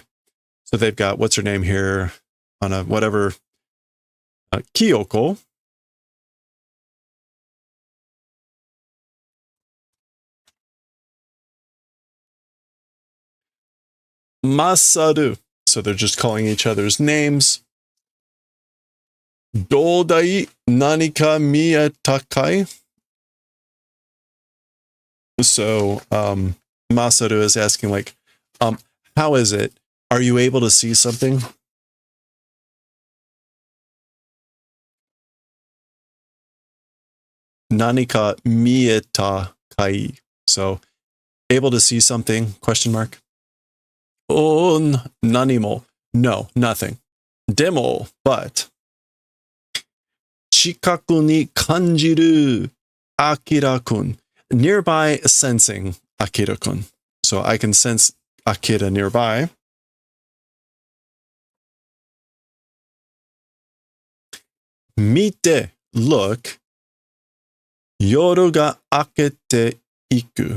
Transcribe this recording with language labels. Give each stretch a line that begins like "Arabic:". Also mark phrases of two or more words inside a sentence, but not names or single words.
English: So they've got, what's her name here, on a whatever, Kyoko. Masaru. So they're just calling each other's names.
Japanese: どうだい 何か 見えたかい.
English: So Masaru is asking like, how is it? Are you able to see something?
Japanese: 何か 見えた かい.
English: So, able to see something? Question mark. Nanimo. No, nothing. Demo, but.
Japanese: 近くに 感じる アキラくん.
English: Nearby sensing Akira-kun. So I can sense Akira nearby. Mite, look.
Japanese: 夜が 明けて いく.